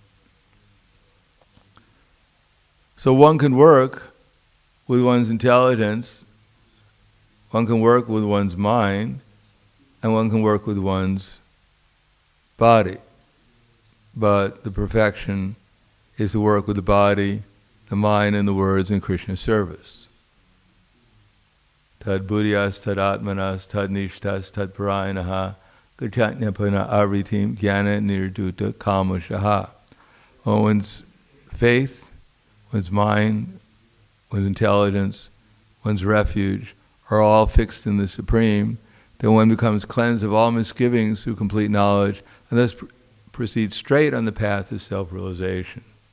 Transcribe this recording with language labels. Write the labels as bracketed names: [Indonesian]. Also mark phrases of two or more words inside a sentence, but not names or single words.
[English] So one can work with one's intelligence, one can work with one's mind, and one can work with one's body. But the perfection is to work with the body, the mind, and the words in Krishna's service. [Sanskrit] तद् बुद्धयस्, तद् आत्मानस्, तन् निष्ठास्, तत् परायणाः, गच्छन्त्यपुनरावृत्तिं, ज्ञान निर्धूत कल्मषाः. [English] One's faith, one's mind, one's intelligence, one's refuge are all fixed in the Supreme, then one becomes cleansed of all misgivings through complete knowledge, and thus proceeds straight on the path of self-realization.